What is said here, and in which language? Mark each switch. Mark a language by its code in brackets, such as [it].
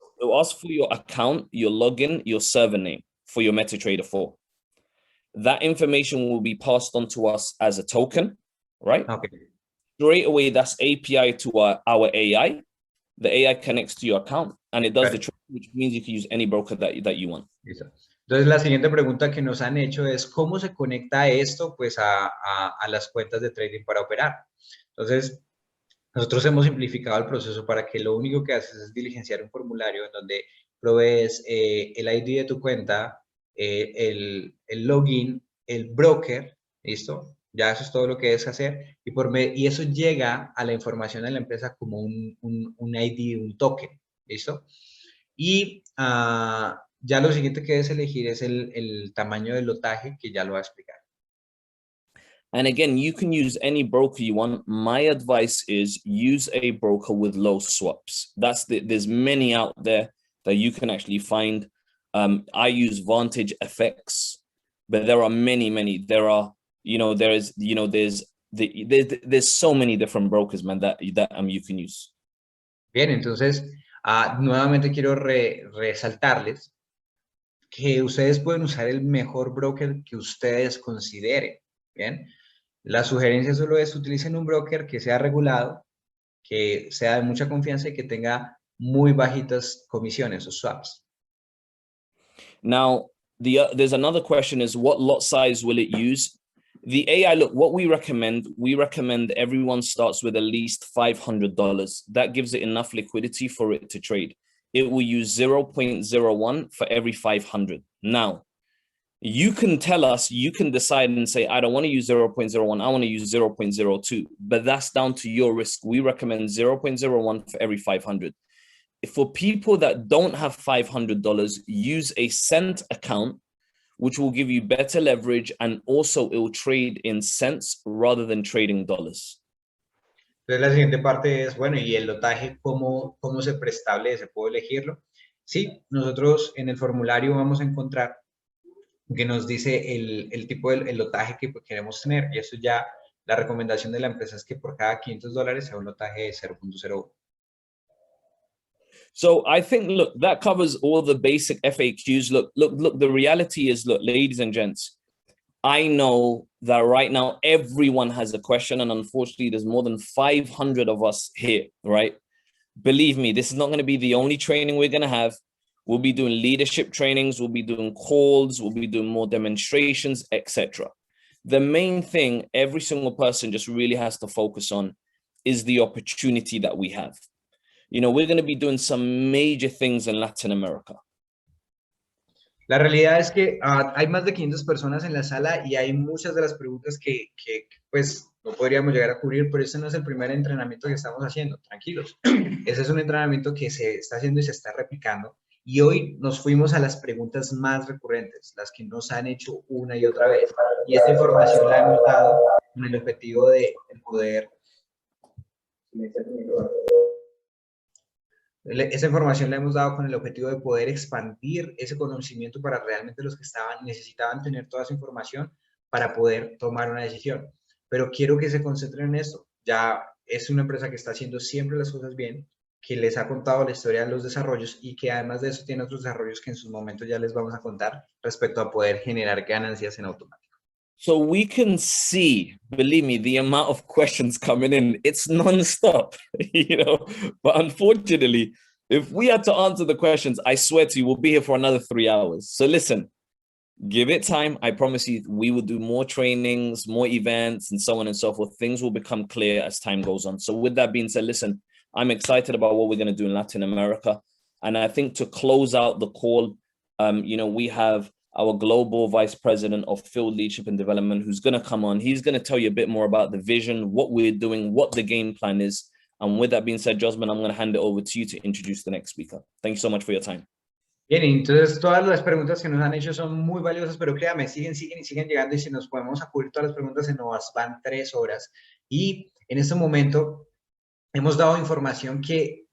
[en] It will ask for your account, your login, your server name for your MetaTrader 4. That information will be passed on to us as a token, right? Okay. Straight away, that's API to our AI. The AI connects to your account and it does the trade, which means you can use any broker that you want. [es] Listo. Entonces, la siguiente pregunta que nos han hecho es, ¿cómo se conecta esto pues, a las cuentas de trading para operar? Entonces, nosotros hemos simplificado el proceso para que lo único que haces es diligenciar un formulario en donde provees el ID de tu cuenta, el login, el broker, ¿listo? Ya eso es todo lo que debes hacer y eso llega a la información de la empresa como un ID, un token, ¿listo? Y ya lo siguiente que debes elegir es el tamaño del lotaje, que ya lo va a explicar. [en] And again, you can use any broker you want. My advice is use a broker with low swaps. There's many out there that you can actually find. I use Vantage FX, but there are many. There's so many different brokers, man, that you can use. Bien, entonces, nuevamente quiero resaltarles que ustedes pueden usar el mejor broker que ustedes consideren, ¿bien? La sugerencia solo es utilicen un broker que sea regulado, que sea de mucha confianza y que tenga muy bajitas comisiones o swaps. Now, there's another question is, what lot size will it use? The AI, look, what we recommend everyone starts with at least $500. That gives it enough liquidity for it to trade. It will use 0.01 for every 500. Now, you can tell us, you can decide and say, I don't want to use 0.01, I want to use 0.02, but that's down to your risk. We recommend 0.01 for every 500. For people that don't have $500, use a cent account, which will give you better leverage, and also it will trade in cents rather than trading dollars. [es] Entonces la siguiente parte es, bueno, ¿y el lotaje cómo se preestablece? ¿Puedo elegirlo? Sí, nosotros en el formulario vamos a encontrar que nos dice el tipo de lotaje que queremos tener, y eso ya, la recomendación de la empresa es que por cada $500 sea un lotaje de 0.01. [en] So I think, look, that covers all the basic FAQs. Look, the reality is, look, ladies and gents, I know that right now everyone has a question, and unfortunately there's more than 500 of us here, right? Believe me, this is not going to be the only training we're going to have. We'll be doing leadership trainings, we'll be doing calls, we'll be doing more demonstrations, etc. The main thing every single person just really has to focus on is the opportunity that we have. You know, we're going to be doing some major things in Latin America. [es] La realidad es que hay más de 500 personas en la sala y hay muchas de las preguntas que pues no podríamos llegar a cubrir, pero este no es el primer entrenamiento que estamos haciendo, tranquilos. Ese es un entrenamiento que se está haciendo y se está replicando. Y hoy nos fuimos a las preguntas más recurrentes, las que nos han hecho una y otra vez. Y esta información la hemos dado con el objetivo de poder... Esa información la hemos dado con el objetivo de poder expandir ese conocimiento para realmente los que necesitaban tener toda esa información para poder tomar una decisión. Pero quiero que se concentren en esto. Ya es una empresa que está haciendo siempre las cosas bien, que les ha contado la historia de los desarrollos y que además de eso tiene otros desarrollos que en sus momentos ya les vamos a contar respecto a poder generar ganancias en automático. [en] So we can see, believe me, the amount of questions coming in, it's non-stop, but unfortunately, if we had to answer the questions, I swear to you, we'll be here for another 3 hours. So listen, give it time. I promise you, we will do more trainings, more events, and so on and so forth. Things will become clear as time goes on. So with that being said, listen, I'm excited about what we're going to do in Latin America. And I think to close out the call, we have our global vice president of field leadership and development, who's going to come on. He's going to tell you a bit more about the vision, what we're doing, what the game plan is. And with that being said, Josman, I'm going to hand it over to you to introduce the next speaker. Thank you so much for your time. [es] Bien, entonces todas las preguntas que nos han hecho son muy valiosas, pero créame, siguen llegando, y si nos podemos acudir todas las preguntas se nos van 3 horas. Y en este momento hemos dado información que